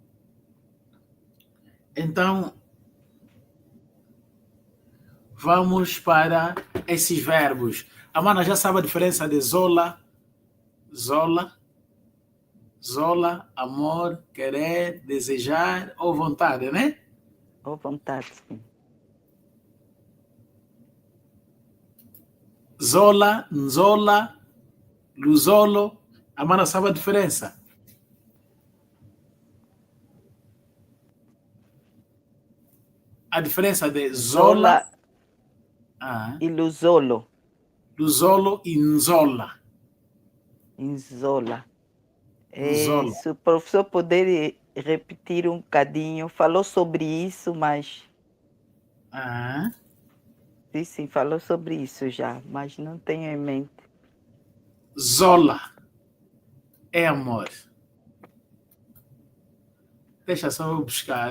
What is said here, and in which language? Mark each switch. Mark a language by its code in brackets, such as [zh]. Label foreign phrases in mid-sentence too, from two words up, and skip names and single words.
[pt] Então, vamos para esses verbos. A mana já sabe a diferença de [kg] zola, zola, zola, [pt] amor, querer, desejar ou vontade, né? À vontade, sim. [kg] Zola, nzola, luzolo. [pt] A mana sabe a diferença. A diferença de zola, [kg] Zola e Luzolo, luzolo e nzola. [pt] em Zola. Nzola. Se o professor poder repetir um bocadinho, falou sobre isso, mas Ah, sim, falou sobre isso já, mas não tenho em mente. zola é amor. Deixa só eu buscar.